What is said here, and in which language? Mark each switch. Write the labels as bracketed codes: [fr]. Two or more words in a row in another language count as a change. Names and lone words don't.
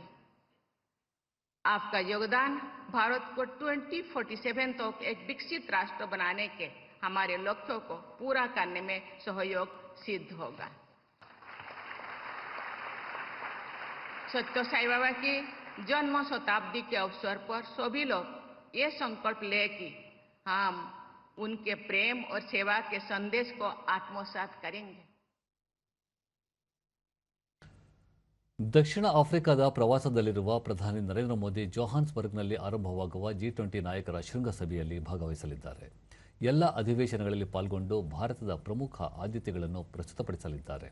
[hi] आपका योगदान भारत को 2047 तक एक विकसित राष्ट्र बनाने के हमारे लक्ष्यों को पूरा करने में सहयोग सिद्ध होगा. सत्य साई बाबा की जन्म शताब्दी के अवसर पर सभी लोग ये संकल्प लें कि हम उनके प्रेम और सेवा के संदेश को आत्मसात करेंगे. [kn] ದಕ್ಷಿಣ ಆಫ್ರಿಕಾದ ಪ್ರವಾಸದಲ್ಲಿರುವ ಪ್ರಧಾನಿ ನರೇಂದ್ರ ಮೋದಿ ಜೋಹಾನ್ಸ್ಬರ್ಗ್ನಲ್ಲಿ ಆರಂಭವಾಗುವ G20 ನಾಯಕರ ಶೃಂಗಸಭೆಯಲ್ಲಿ ಭಾಗವಹಿಸಲಿದ್ದಾರೆ. ಎಲ್ಲ ಅಧಿವೇಶನಗಳಲ್ಲಿ ಪಾಲ್ಗೊಂಡು ಭಾರತದ ಪ್ರಮುಖ ಆದ್ಯತೆಗಳನ್ನು ಪ್ರಸ್ತುತಪಡಿಸಲಿದ್ದಾರೆ.